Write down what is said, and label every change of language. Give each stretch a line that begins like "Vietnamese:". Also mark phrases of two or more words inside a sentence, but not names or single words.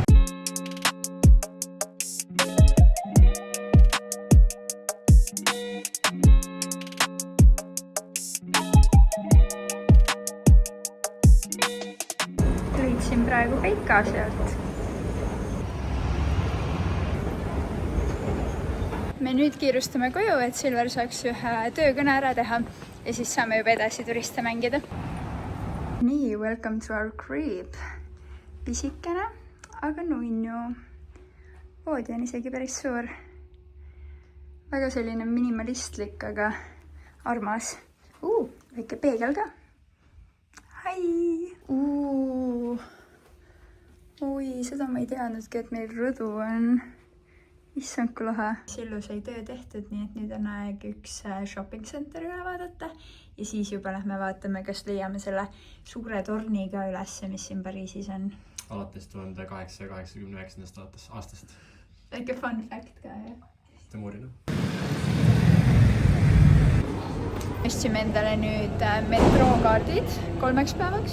Estonian: Siin praegu Peika sealt. Me nüüd kiirustame koju, et Silver saaks ühe töökõne ära teha ja siis saame juba edasi turiste mängida. Nii,
English: welcome to our crib.
Estonian: Pisikene, aga nunnu. Voodi on isegi päris suur. Väga selline minimalistlik, aga armas. Väike peegel ka. Hai! Oi, seda ma ei teadnudki, et meil rõdu on. Issand kui lahe. Sillu sai töö tehtud, nii et nüüd on aeg üks
English: shopping center
Estonian: üle vaadata ja siis juba lähme vaatame, kas leiame selle suure torniga üles, mis siin Pariisis on. Alates 1889. aastast. Väike
English: fun fact
Estonian: ka, jah? Temurina. Ostsime endale nüüd metrookaardid 3 päevaks.